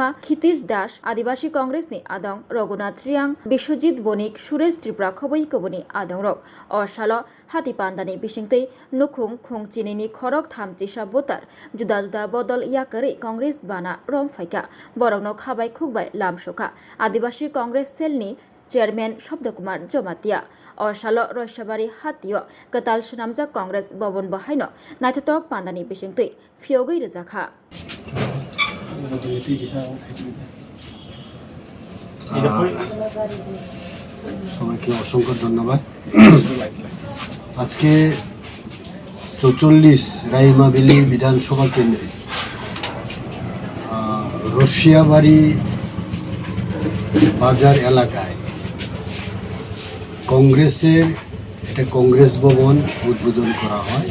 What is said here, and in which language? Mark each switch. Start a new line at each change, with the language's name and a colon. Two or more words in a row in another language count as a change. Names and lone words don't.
Kok Borok: खितीश दास आदिवासी कांग्रेस नि आदंग रघुनाथ रियांग विश्वजित बनिक सुरेश त्रिपुरा खबै कबुनि आदंग रक अशाल हातीपांदा नि बिसिंगतै नुखुं खुंचिनि नि खरक थामचिसा बोतार जुदा जुदा बदल करे कांग्रेस बाना रम फाइका बरंनो खाबाय खुगबाय लामसोखा आदिवासी कांग्रेस सेलनि चेयरमैन शब्द कुमार जमातिया अशाल रयसाबारी हातियो कताल सनामजा कांग्रेस भवन बहायनो नायथाथक पांदानि बिसिंतै फियोगै रजाखा
Bangla: সবাইকে অসংখ্য ধন্যবাদ। আজকে 44 রাইমাবিলি বিধানসভা কেন্দ্রে রশিয়াবাড়ি বাজার এলাকায় কংগ্রেসের একটা কংগ্রেস ভবন উদ্বোধন করা হয়।